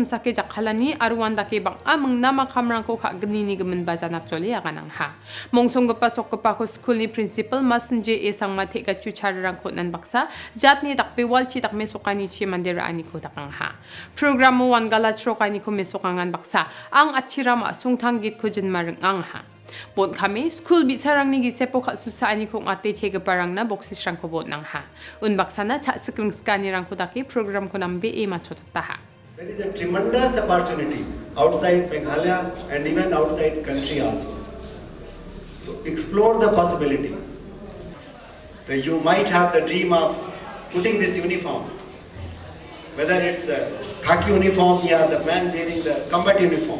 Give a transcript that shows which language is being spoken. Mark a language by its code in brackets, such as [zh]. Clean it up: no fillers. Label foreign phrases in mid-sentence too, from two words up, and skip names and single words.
[grt] simsake jakhalani aru wandake bang amang nama kamrang ko kha gni ni gemen bazana actually akanang ha mongsong gapa sokpa ko school ni principal masenje esang mathe ka chucharang ko nan baksa jatni dakpe walchi takme sokani chi mandera ani ko takang ha program mo wan gala trokani ko mesokangan baksa ang achiram asungthang git ko jinmarang ang ha Bon kami school bisarang ni gisepo khal susa ani kong ate chege parang na boxes rang ko bon nang ha un baksana cha sikring skani rang ko daki program ko nambe e machotakta ha. [en] There is a tremendous opportunity outside Meghalaya and even outside country also. So explore the possibility. So you might have the dream of putting this uniform, whether it's a khaki uniform or the man wearing the combat uniform.